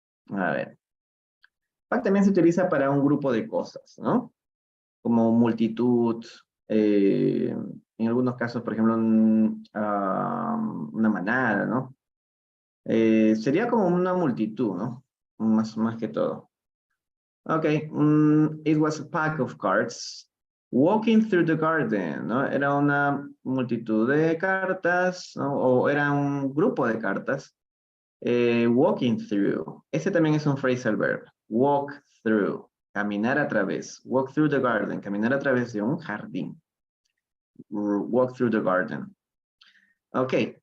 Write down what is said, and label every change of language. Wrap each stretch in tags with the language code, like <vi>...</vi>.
<es>A ver. Pack también se utiliza para un grupo de cosas, ¿no? Como multitud, en algunos casos, por ejemplo, una manada, ¿no? Sería como una multitud, ¿no? Más que todo.</es> <en>Ok, it was a pack of carts walking through the garden, ¿no?</en> <es>Era una multitud de cartas, ¿no? O era un grupo de cartas.</es> <en>Walking through.</en> <es>Ese también es un phrasal verb. Walk through. Caminar a través.</es> <en>Walk through the garden.</en> <es>Caminar a través de un jardín.</es> <en>Walk through the garden.</en> <es>Ok.</es>